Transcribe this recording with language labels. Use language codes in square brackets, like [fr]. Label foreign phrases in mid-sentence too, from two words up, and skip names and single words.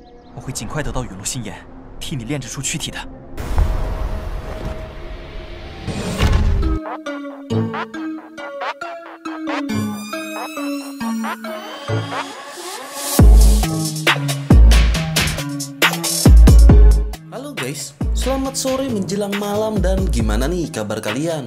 [zh] 我会尽快得到陨落心炎，替你炼制出躯体的。 [id] Halo guys, selamat sore menjelang malam dan gimana nih kabar kalian?